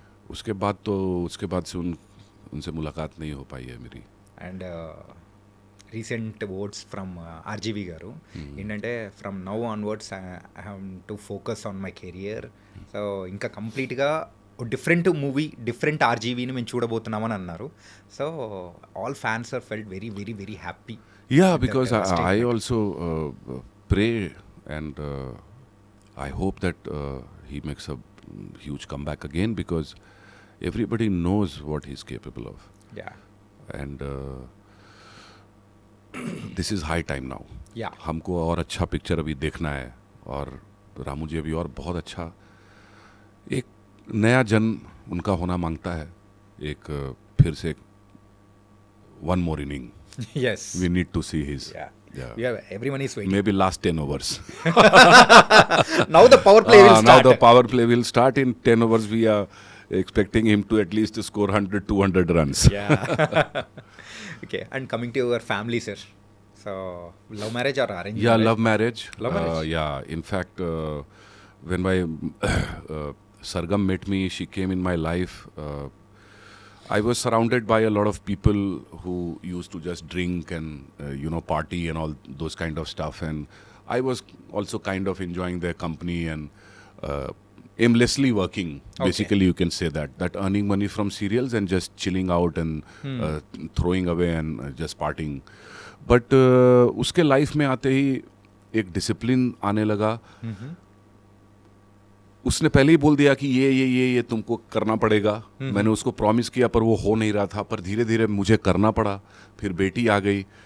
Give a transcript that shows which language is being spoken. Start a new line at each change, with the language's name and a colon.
Hindi: उसके बाद से उनसे मुलाकात नहीं हो पाई है मेरी।
English: and recent words from RGV
Telugu: గారు ఏంటంటే
English: From now onwards I have to focus on my career.
Telugu: So ఇంకా కంప్లీట్గా డిఫరెంట్ మూవీ, డిఫరెంట్ ఆర్జీవీని మేము చూడబోతున్నామని అన్నారు.
English: So all fans are felt very very very happy. Yeah, because I also pray and I hope that he makes a huge comeback again, because everybody knows what he's capable of. Yeah. And this is high time now. Yeah.
Hindi: हमको और अच्छा picture अभी देखना है, और रामू जी अभी और बहुत अच्छा एक नया जन्म उनका होना मांगता है। एक फिर से
English: one more inning. Yes. We need to see his. Yeah. Everyone is waiting. Maybe last 10 overs. Now the power play will start. Now the power play will start. In 10 overs we are expecting him to at least score 100-200 runs. Yeah. Okay. And coming to your family, sir. So love marriage or arranged? Yeah, love marriage. Love marriage. Yeah. In fact, when my Sargam met me, she came in my life. I was surrounded by a lot of people who used to just drink and party and all those kind of stuff, and I was also kind of enjoying their company and aimlessly working. Basically, you can say that earning money from serials and just chilling out and throwing away and just partying.
Hindi: But उसके life में आते ही एक discipline आने लगा. उसने पहले ही बोल दिया कि ये तुमको करना पड़ेगा. मैंने उसको प्रॉमिस किया पर वो हो नहीं रहा था, पर धीरे धीरे मुझे करना पड़ा. फिर बेटी आ गई.